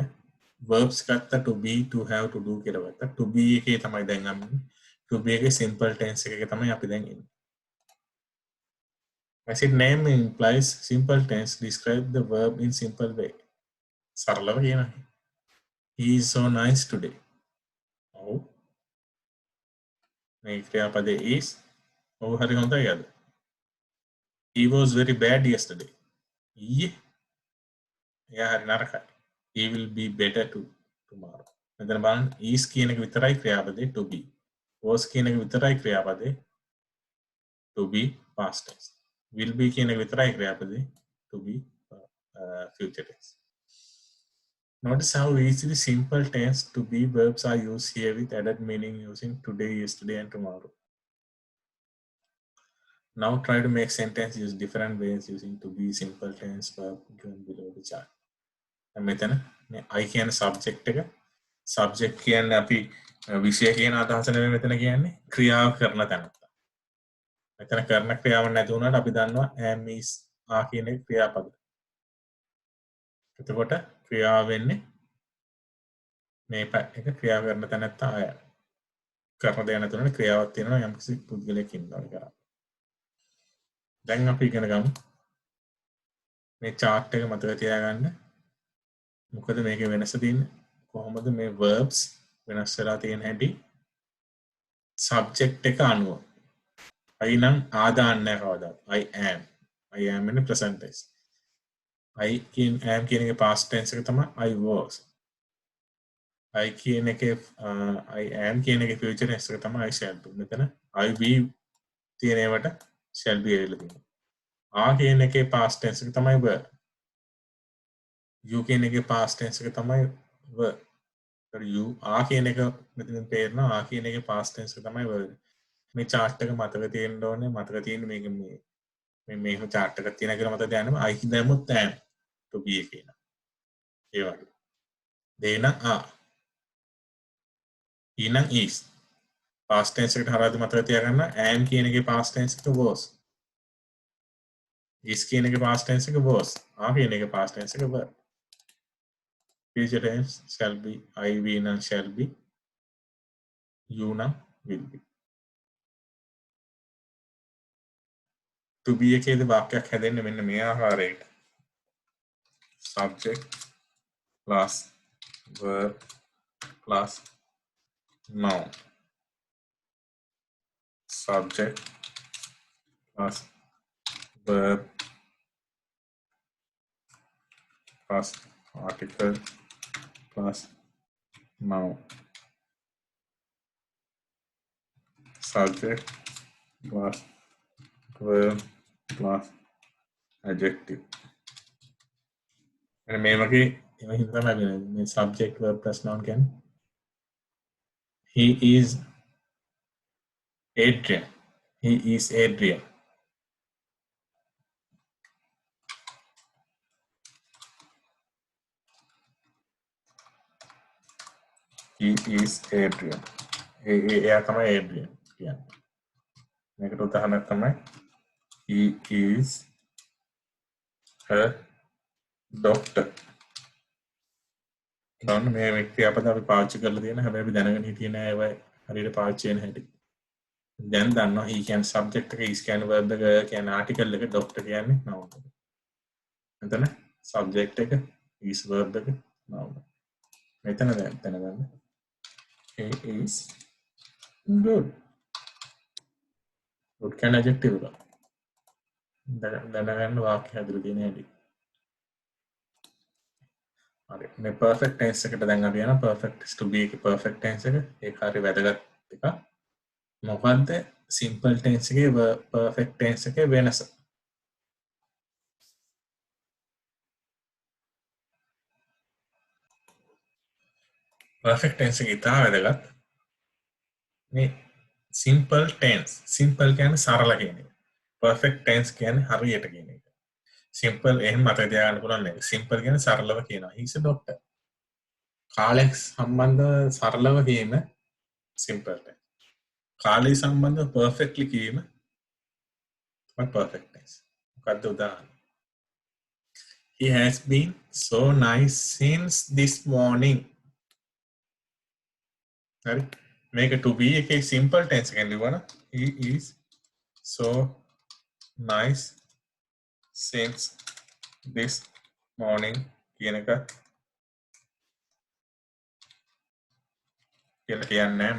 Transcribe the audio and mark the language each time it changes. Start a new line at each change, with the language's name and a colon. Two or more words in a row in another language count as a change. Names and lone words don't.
Sinhala: verbs ගත්ත
English: to be, to have, to do
Sinhala: කියලා ගත්තා.
English: to be
Sinhala: එකේ තමයි දැන් අපි
English: to be
Sinhala: එකේ
English: simple tense
Sinhala: එකේ තමයි අපි දැන් ඉන්නේ.
English: As its name implies, simple tense describe the verb in simple way.
Sinhala: සරලව කියනවා.
English: He is so nice today.
Sinhala: ඔව්. මේ ක්‍රියාපදේ is ඔව් හරි හොඳයි අද.
English: He was very bad yesterday.
Sinhala: ඊයේ එයා හරි නරකයි.
English: He will be better tomorrow.
Sinhala: මෙතන බලන්න is කියන එක විතරයි ක්‍රියාපදේ
English: to be. was
Sinhala: කියන එක විතරයි ක්‍රියාපදේ
English: to be past tense. will be
Sinhala: කියන එක විතරයි ක්‍රියාපදේ
English: to be future tense. Notice how easily simple tense to be verbs are used here with added meaning using today, yesterday and tomorrow. Now try to make sentence use different ways using to be simple tense verb given below the chart.
Sinhala: මෙතන I කියන subject එක subject කියන්නේ අපි විෂය කියන අදහස නෙමෙයි මෙතන කියන්නේ ක්‍රියාව කරන තැනත්ත. මෙතන කරන ක්‍රියාවක් නැති වුණාට අපි දන්නවා
English: am is are
Sinhala: කියන එක ක්‍රියාපද. එතකොට ක්‍රියාව වෙන්නේ මේ එක ක්‍රියාව කරන තැනත්ත අය. කරන දේ නැතුණනේ ක්‍රියාවක් තියෙනවා යම්කිසි පුද්ගලයෙක් ඉන්නවා කියලා. දැන් අපි ඉගෙන ගමු මේ chart එක මතක තියාගන්න. මොකද මේකේ වෙනස තියෙන්නේ කොහොමද මේ verbs වෙනස් වෙලා තියෙන හැටි subject එක අනුව. I නම් ආදාන්නේ කවදාද?
English: I am in the present tense.
Sinhala: am කියන එකේ
English: past tense
Sinhala: එක තමයි
English: I was.
Sinhala: I කියන එකේ
English: I am
Sinhala: කියන එකේ
English: future tense
Sinhala: එක තමයි
English: I shall be.
Sinhala: මෙතන
English: I be
Sinhala: තියෙන ඒවට
English: shall be
Sinhala: ඇවිල්ලා තියෙනවා. are කියන එකේ
English: past tense
Sinhala: එක තමයි were. you කියන එකේ
English: past tense
Sinhala: එක තමයි were.
English: you are
Sinhala: කියන එක මෙතන තේරෙනවා are කියන එකේ
English: past tense
Sinhala: එක තමයි were. මේ chart එක මතක තියෙන්න ඕනේ. මතක තියෙන්නේ මේක මේ chart එකක් තියෙනවා කියලා මතක තියාගන්න. I දැම්මොත්
English: am to be
Sinhala: කියන. ඒ වගේ. they නම් are. he නම් is.
English: past tense
Sinhala: එකට හරවද්දි මතක තියාගන්න am කියන එකේ
English: past tense
Sinhala: එක was. is කියන එකේ
English: past tense
Sinhala: එක was. are කියන එකේ
English: past tense
Sinhala: එක were.
English: future tense shall be. I be නම් shall be.
Sinhala: you නම්
English: will be. to be
Sinhala: එකේදී වාක්‍යයක් හැදෙන්නේ මෙන්න මේ ආකාරයට.
English: subject plus verb plus noun. Subject plus verb plus article plus noun. Subject plus verb plus adjective.
Sinhala: And මේ වගේ එහෙම හිතන්න මේ
English: subject verb plus noun
Sinhala: කියන්නේ
English: he is Adrian. He is Adrian. He is Adrian.
Sinhala: එයා තමයි Adrian කියන්නේ. මේකට උදාහරණයක් තමයි
English: he is a doctor.
Sinhala: නෝන මේ ක්‍රියාපද අපි පාවිච්චි කරලා තියෙන හැබැයි අපි දැනගෙන හිටියේ නෑ ඒවා හරියට පාවිච්චි වෙන හැටි. දැන් දන්නවා he කියන්නේ subject එක is කියන්නේ verb එක කියන්නේ article එක doctor කියන්නේ noun එක. එතන subject එක
English: is verb
Sinhala: එක noun. මෙතන දැනගන්න.
English: He is good.
Sinhala: good කියන්නේ adjective එක. දැනගන්න වාක්‍ය හැදලා තියෙන හැටි. හරි. මේ
English: perfect tense
Sinhala: එකට දැන් අපි යනවා
English: perfect is to be
Sinhala: එකේ
English: perfect tense
Sinhala: එක. ඒක හරි වැදගත් එකක්. මොකද්ද
English: simple tense
Sinhala: එකේ
English: perfect tense
Sinhala: එකේ වෙනස?
English: perfect tense
Sinhala: එක ඉතාල වැදගත්. මේ
English: simple tense
Sinhala: කියන්නේ සරල කියන එක.
English: perfect tense
Sinhala: කියන්නේ හරියට කියන එක. simple එහෙම මතක තියාගන්න පුළුවන් නේද? simple කියන්නේ සරලව කියනවා.
English: he is a doctor.
Sinhala: කාලයක් සම්බන්ධව සරලව කියන
English: simple tense.
Sinhala: කාලය සම්බන්ධව perfectly කීම
English: perfect tense.
Sinhala: මොකද්ද උදාහරණ?
English: He has been so nice since this morning.
Sinhala: හරි. මේක
English: to be
Sinhala: එකේ
English: simple tense
Sinhala: එකෙන් ලියවන
English: he is so nice since this morning
Sinhala: කියන එක කියලා කියන්නේ නැහැ.